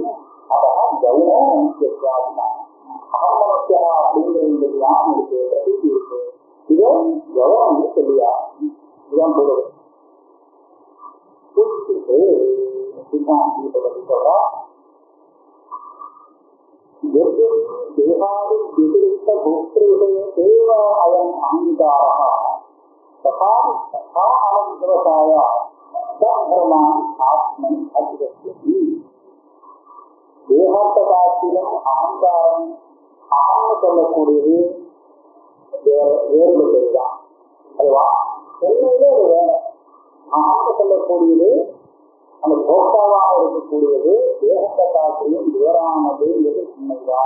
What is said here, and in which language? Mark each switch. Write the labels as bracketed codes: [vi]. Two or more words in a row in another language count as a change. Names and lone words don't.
[ta] அதான் கௌரவம் அகமனத்தியா அப்படிங்கிற ஞானம் இருக்கு, பிரசித்தி இருக்கு. இதோ கௌரவம் சொல்லியா இதான் சொல்றது. [sa] சொல்றா தேகாதி व्यतिरिक्त भोक्तृविषये एव अयम् अहङ्कारः तथा अनन्तरसाय तद्धर्मान् आत्मनि अधिगच्छति. [ta] தேகத்தை காட்டிலும் அகங்காரம் அகம்னு சொல்லக்கூடியது வேறுபட்டதுதான். அதுவா உண்மையிலே அது வேற. அகம்னு சொல்லக்கூடியது அந்த போக்தாவாக இருக்கக்கூடியது தேகத்தை காட்டிலும் வேறானது எது உண்மைதான்.